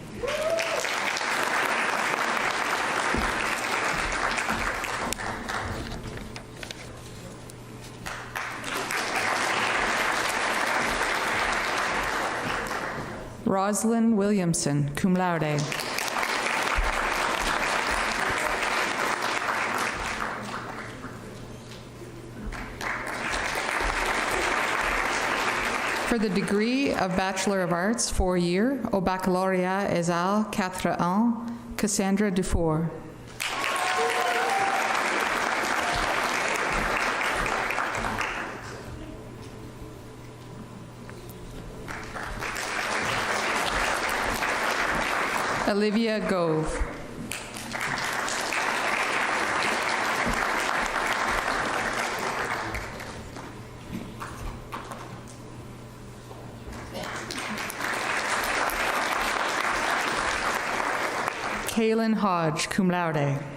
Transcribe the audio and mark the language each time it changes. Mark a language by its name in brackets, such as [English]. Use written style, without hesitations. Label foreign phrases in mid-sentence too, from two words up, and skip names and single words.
[English] Roslyn Williamson, [Latin] cum laude. [English] For the degree of Bachelor of Arts, 4-year, [French] au Baccalauréat es al 4 ans, Cassandra Dufour. [English] Olivia Gove. Kaylin Hodge, [Latin] cum laude.